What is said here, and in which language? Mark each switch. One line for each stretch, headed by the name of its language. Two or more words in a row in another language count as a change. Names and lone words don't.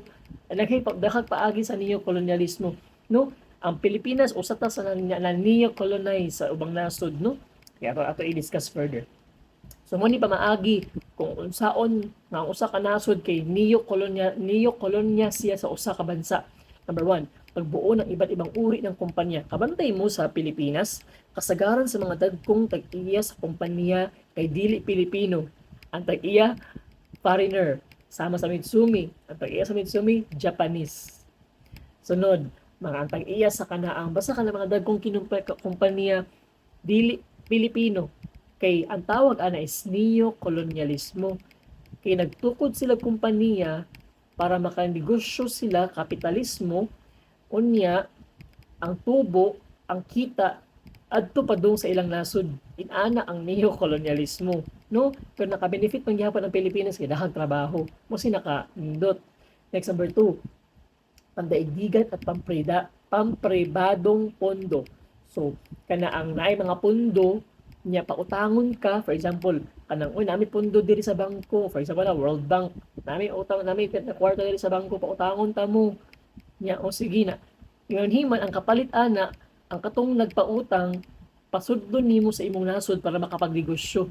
Cebuano: Nagkay paagi sa neo-colonialismo, no? Ang Pilipinas usa ta sa neo-colonize sa ubang nasod, no? Kaya ato i-discuss further. So mo ni pamaagi kung unsaon nga usa ka nasod kay neo-colonia siya sa usa ka bansa.
Filipino: Number 1, pagbuo ng iba't ibang uri ng kumpanya.
Cebuano: Kabantay mo sa Pilipinas, kasagaran sa mga dagkong tag-iya sa kumpanya kay dili Pilipino. Ang tag-iya foreigner, sama sa Mitsumi. Ang tag-iya sa Mitsumi, Japanese. Sunod, mga ang tag-iya sa kanaang basta ka ng mga dagkong kumpanya dili Pilipino. Kay ang tawag ana is neo-colonialismo. Kay nagtukod sila kumpanya para makanegosyo sila, kapitalismo, unya ang tubo, ang kita adto padung sa ilang nasod. Inana ang neo-colonialismo, no? Pero naka-benefit pang gihapon ang Pilipinas kay dahang trabaho. Mo si naka-indot.
Filipino: Next, number 2, pandaigdigan at pampribadong pondo.
Cebuano: So, kana ang naay mga pondo nya pautangon ka,
English: for example,
Cebuano: kanang nami pondo diri sa bangko,
English: for example, World Bank,
Cebuano: nami utang nami na kwarta diri sa bangko, pautangon ta mo. Nya o sige na. Ingon himan ang kapalit ana, ang katong nagpautang pasudlon nimo sa imong nasod para makapagnegosyo.